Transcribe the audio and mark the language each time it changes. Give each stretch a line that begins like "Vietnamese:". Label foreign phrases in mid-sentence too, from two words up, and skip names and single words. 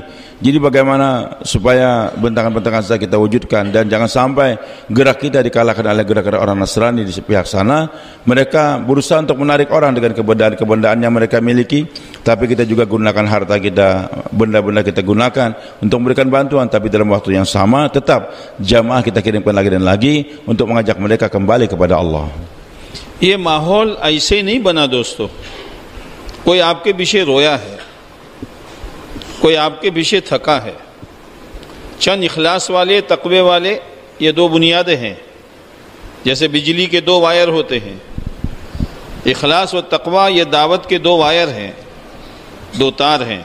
Indonesian: Jadi bagaimana supaya bentangan-bentangan saja kita wujudkan, dan jangan sampai gerak kita dikalahkan oleh gerak-gerak orang Nasrani di pihak sana. Mereka berusaha untuk menarik orang dengan kebendaan-kebendaan yang mereka miliki, tapi kita juga gunakan harta kita, benda-benda kita gunakan untuk memberikan bantuan, tapi dalam waktu yang sama tetap jamaah kita kirimkan lagi dan lagi untuk mengajak mereka kembali kepada Allah.
Hindi: ये माहौल ऐसे नहीं बना दोस्तों। कोई आपके पीछे रोया है, कोई आपके पीछे थका है। चंद इखलास वाले, तकवे वाले, ये दो बुनियादें हैं। जैसे बिजली के दो वायर होते हैं, इखलास व तकवा ये दावत के दो वायर हैं, दो तार हैं।